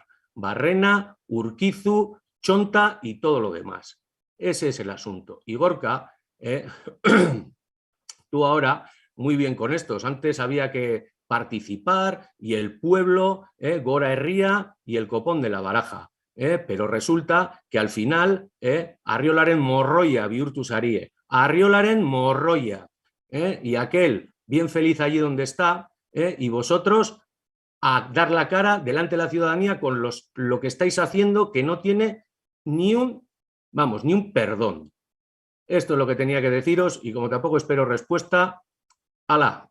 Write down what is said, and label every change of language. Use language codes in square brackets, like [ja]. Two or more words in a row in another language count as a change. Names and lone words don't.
[es] Barrena, Urquizu, Chonta y todo lo demás. Ese es el asunto. Y Gorka, tú ahora muy bien con estos. Antes había que participar y el pueblo, [eu] Gora Herría [es] y el copón de la baraja. Pero resulta que al final [eu] Arriolaren morroia bihurtu zarie. Arriolaren morroia. [es] Y aquel bien feliz allí donde está y vosotros a dar la cara delante de la ciudadanía con lo que estáis haciendo que no tiene ni un perdón. Esto es lo que tenía que deciros y como tampoco espero respuesta, ¡hala!